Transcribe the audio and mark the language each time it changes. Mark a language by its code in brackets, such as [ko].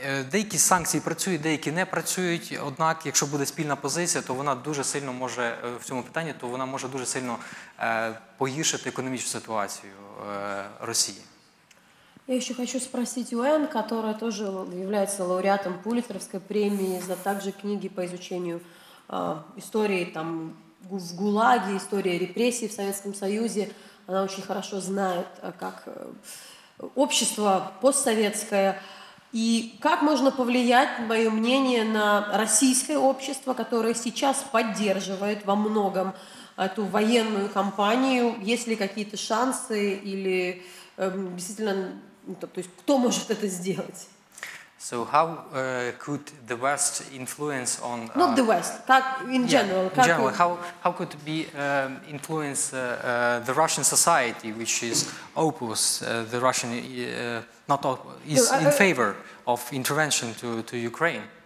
[uk] Деякі санкції працюють, деякі не працюють, однак, якщо буде спільна позиція, то вона дуже сильно може, в цьому питанні, то вона може дуже сильно погіршити економічну ситуацію Росії. [ru] Я еще хочу спросить у Энн, которая тоже является лауреатом Пулитцеровской премии за также книги по изучению истории там, в ГУЛАГе, истории репрессий в Советском Союзе. Она очень хорошо знает, как общество постсоветское. И как можно повлиять, мое мнение, на российское общество, которое сейчас поддерживает во многом эту военную кампанию? Есть ли какие-то шансы или действительно, то есть кто может это сделать? [en] So how could the West influence on... Not the West, [ru] как [en] in general. In general, how could it be influence the Russian society, which is opposed, the Russian, is in favor of intervention to Ukraine?